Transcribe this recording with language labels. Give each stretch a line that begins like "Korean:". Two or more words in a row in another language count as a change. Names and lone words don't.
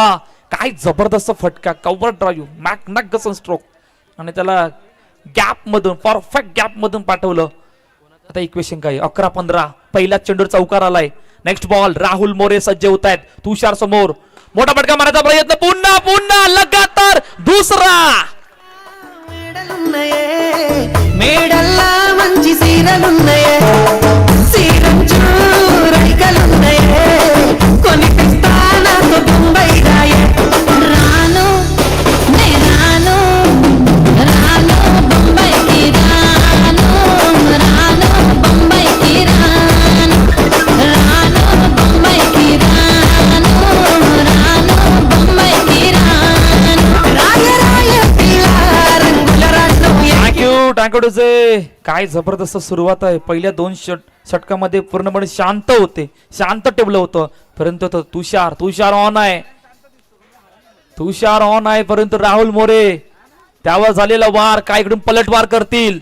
Marathi: काय जबरदस्त फटका,
English: cover drive, magnificent stroke
Marathi: आणि त्याला गॅप मधून,
English: perfect gap
Marathi: मधून पाठवलं. आता इक्वेशन काय, 11-15. पहिला चेंडूर चौकार आलाय.
English: next ball,
Marathi: राहुल मोरे सज्ज होत आहेत. तुषार समोर, मोठा फटका मारायचा प्रयत्न, पुन्हा पुन्हा लगातार दुसरा.
Telugu: మేడల్లా మంచి సీరలున్నాయే సీరంచు రైకలున్నాయే కొనిపిస్తా నాకు బొంబై రాయే రాను నే రాను రాను బొంబైకి రాను రాను బొంబైకి రాను రాను బొంబైకి రాను రాను బొంబైకి రాను రాయ రాయ పిల్ల రంగుల రాట్నం
Marathi: थँक्यू डुजे. काय जबरदस्त सुरुवात आहे. पहिल्या 2 षटकामध्ये पूर्णपणे शांत होते, शांत टेबलं होतं, परंतु तुषार ऑन आहे. तुषार ऑन आहे, परंतु राहुल मोरे त्यावर झालेला वार, काय इकडून पलटवार करतील.